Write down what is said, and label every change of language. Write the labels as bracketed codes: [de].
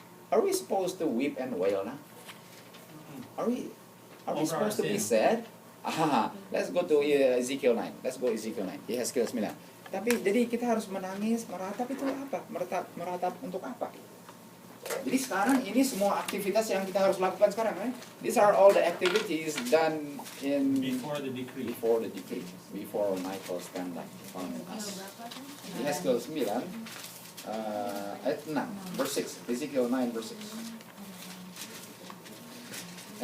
[en] Are we supposed to weep and wail now? Are we supposed to be sad? Let's go to Ezekiel 9. Let's go Ezekiel 9. Ezekiel 9. [id] Tapi jadi kita harus menangis, meratap itu apa? Meratap untuk apa? Jadi sekarang ini semua aktivitas yang kita harus lakukan sekarang, right? [en] These are all the activities done Before the decree. Before Michael stand up on us. Ezekiel 9 [id] ayat 6 [en] verse 6. Ezekiel 9 verse 6.